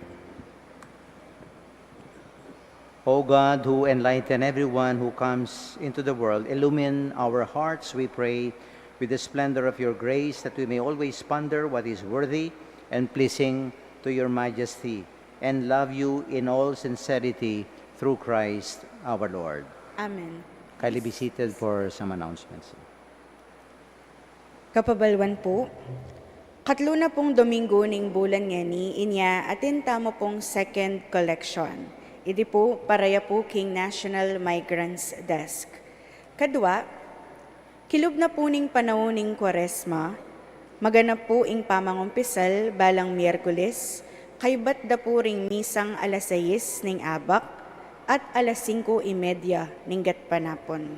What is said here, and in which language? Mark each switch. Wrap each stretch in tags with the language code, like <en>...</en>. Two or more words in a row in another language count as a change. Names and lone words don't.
<en>O God, who enlighten everyone who comes into the world, illumine our hearts, we pray, with the splendor of your grace, that we may always ponder what is worthy and pleasing to your majesty, and love you in all sincerity through Christ our Lord. Amen. Kindly be seated for some announcements.</en> <pam>Kapabalwan po, katlo na pong Domingo ning bulan ngani, inya atin tamo pong</pam> <en>second collection.</en> <pam>Idi po paraya po king National Migrants Desk. Kadwa, kilub na po ning panahon ning Kwaresma, maganap po ing pamangumpisal balang Miyerkules, kaybat da po ring misang alas 6 ning abak at alas 5:30 ning gatpanapon.</pam>